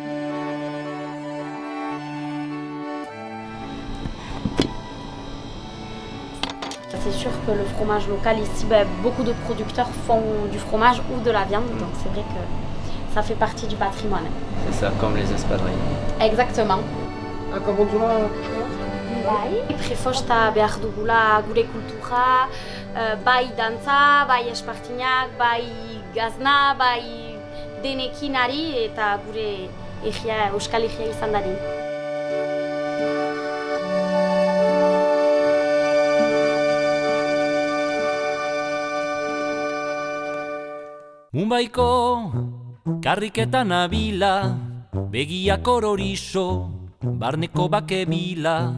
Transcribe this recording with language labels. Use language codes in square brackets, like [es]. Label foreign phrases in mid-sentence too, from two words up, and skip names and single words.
[fr] C'est sûr que le fromage local ici, beaucoup de producteurs font du fromage ou de la viande, donc c'est vrai que ça fait partie du patrimoine. C'est ça, comme les espadrilles. Exactement. [eu] Bai, prefosta behar dugula gure kultura, bai dantza, bai espartinak, bai gazna, bai denekin ari eta gure euskal egia izan dadin. Mumbaiko karriketan nabila, begiak ororiso, barneko bake bila.